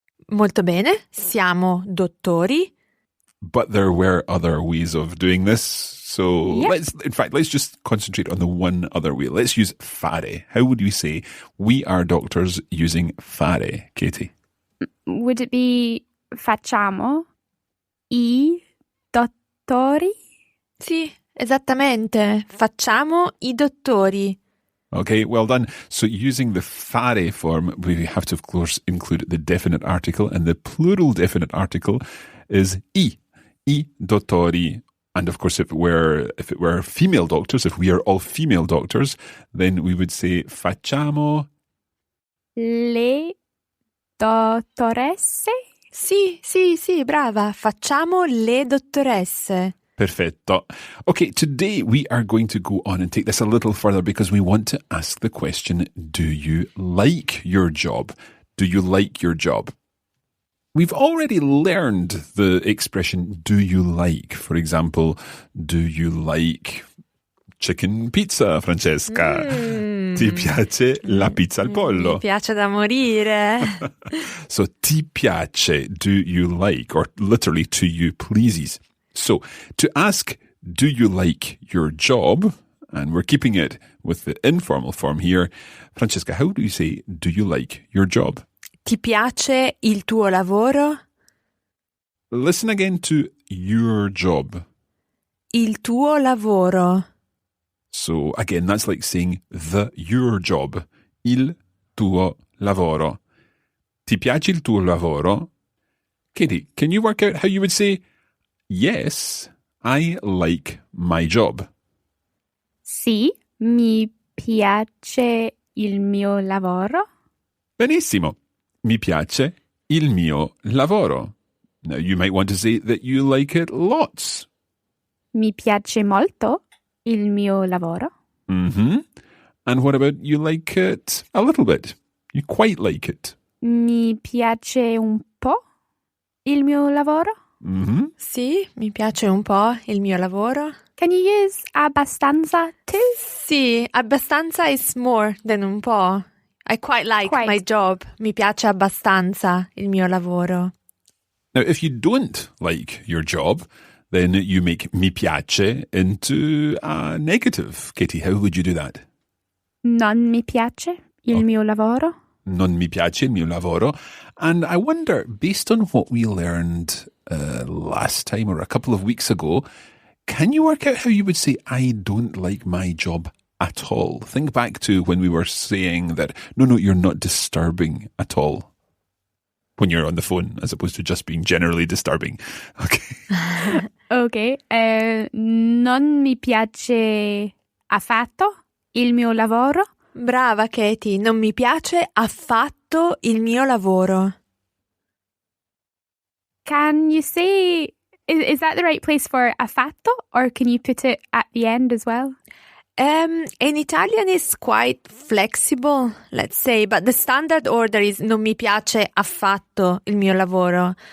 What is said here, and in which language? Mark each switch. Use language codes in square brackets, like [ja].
[it] Molto bene, siamo dottori. [en] But there were other ways of doing this. So Yep. let's just concentrate on the one other way. Let's use fare. How would you say we are doctors using fare, Katie? Would it be [it] facciamo I dottori? Sì, esattamente. Facciamo I dottori. [en] Okay, well done. So using the fare form, we have to, of course, include the definite article, and the plural definite article is [it] I dottori. [en] And of course, if it were female doctors, if we are all female doctors, then we would say [it] facciamo Le dottoresse? Sì, brava. Facciamo le dottoresse. Perfetto. [en] Okay, today we are going to go on and take this a little further because we want to ask the question, do you like your job? Do you like your job? We've already learned the expression, do you like? For example, do you like chicken pizza, Francesca? [it] Ti piace la pizza al pollo? Mi piace da morire. [en] So, [it] ti piace, [en] do you like? Or literally, to you pleases. So, to ask, do you like your job? And we're keeping it with the informal form here. Francesca, how do you say, do you like your job? [it] Ti piace il tuo lavoro? [en] Listen again to your job. [it] Il tuo lavoro. [en] So again, that's like saying your job. [it] Il tuo lavoro. Ti piace il tuo lavoro? [en] Katie, can you work out how you would say, yes, I like my job? [it] Sì, mi piace il mio lavoro. Benissimo. Mi piace il mio lavoro. [en] Now you might want to say that you like it lots. [it] Mi piace molto il mio lavoro. Mm-hmm. [en] And what about you like it a little bit? You quite like it. [it] Mi piace un po' il mio lavoro. Mm-hmm. Sì, mi piace un po' il mio lavoro. [en] Can you use abbastanza too? [it] Sì, abbastanza [en] is more than [it] un po'. [en] I quite like my job. [it] Mi piace abbastanza il mio lavoro. [en] Now, if you don't like your job, then you make mi piace into a negative. Katie, how would you do that? [it] Non mi piace il mio lavoro. Non mi piace il mio lavoro. [en] And I wonder, based on what we learned last time or a couple of weeks ago, can you work out how you would say, I don't like my job at all? Think back to when we were saying that, no, you're not disturbing at all. When you're on the phone, as opposed to just being generally disturbing. Okay. Ok. [it] Non mi piace affatto il mio lavoro. Brava Katie, non mi piace affatto il mio lavoro. [en] Can you say, is that the right place for affatto, or can you put it at the end as well? In Italian is quite flexible, let's say, but the standard order is [it] non mi piace affatto il mio lavoro.